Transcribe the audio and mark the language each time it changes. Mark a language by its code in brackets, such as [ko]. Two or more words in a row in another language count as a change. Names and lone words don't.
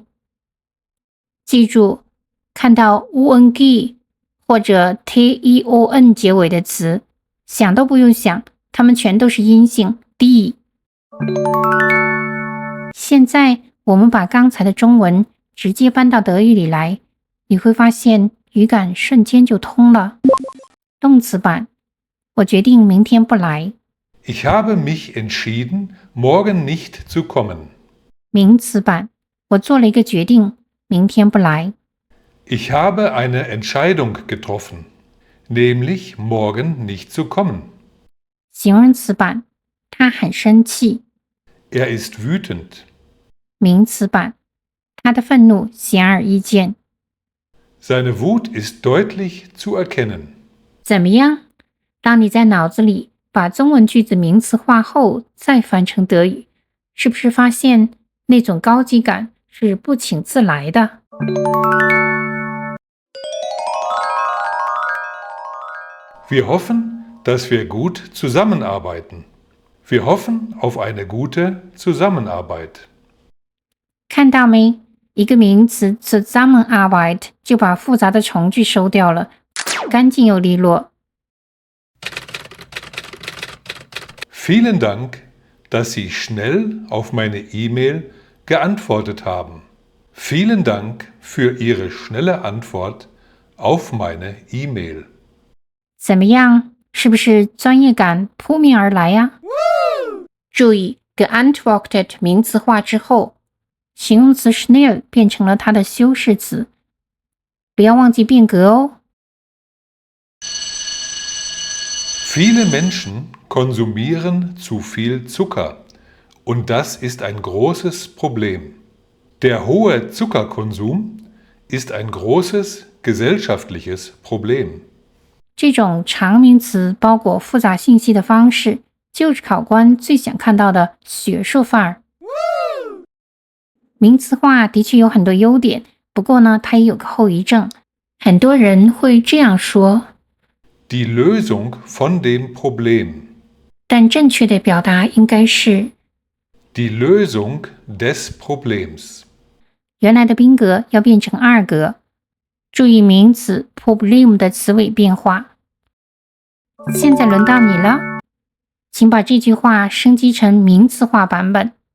[zh] 記住，看到 ung 或者 teon 結尾的詞，想都不用想，它們全都是陰性 die。現在我們把剛才的中文直接搬到德語裡來，你會發現語感瞬間就通了。動詞版，我決定明天不來。 [de] Ich habe mich entschieden, morgen nicht zu kommen。 [zh] 名詞版，我做了一個決定，明天不來。 [de] Ich habe eine Entscheidung getroffen, nämlich morgen nicht zu kommen。 [zh] 形容詞版，他很生氣。 [de] Er ist wütend。 [zh] 名詞版，他的憤怒顯而易見。 [de] Seine Wut ist deutlich zu erkennen。 [zh] 怎麼樣？當你在腦子裡把中文句子名詞化後，再翻成德語，是不是發現那種高級感是不請自來的 [de] ？Wir hoffen, dass wir gut zusammenarbeiten. Wir hoffen auf eine gute Zusammenarbeit。 [zh] 看到沒？一個名詞 Zusammenarbeit 就把複雜的從句收掉了，乾淨又利落。 [de] Vielen Dank, dass Sie schnell auf meine E-Mail geantwortet haben. Vielen Dank für Ihre schnelle Antwort auf meine E-Mail。 [zh] 怎麼樣？是不是專業感撲面而來呀？注意 geantwortet 名詞化之後，形容詞 schnell 變成了它的修飾詞，不要忘記變格哦。 [de] Viele Menschen konsumieren zu viel Zucker Und das ist ein großes Problem. Der hohe Zuckerkonsum ist ein großes gesellschaftliches Problem. [zh] 这种长名词包裹复杂信息的方式，就是考官最想看到的学术范儿。名词化的確有很多優點，不過呢，它也有個後遺症。很多人會這樣說 [de] Die Lösung von dem Problem. [zh] 但正確的表達應該是 [de] Die Lösung des Problems. [zh] 原來的賓格要變成二格，注意名詞 problem 的詞尾變化。現在輪到你了，請把這句話升級成名詞化版本。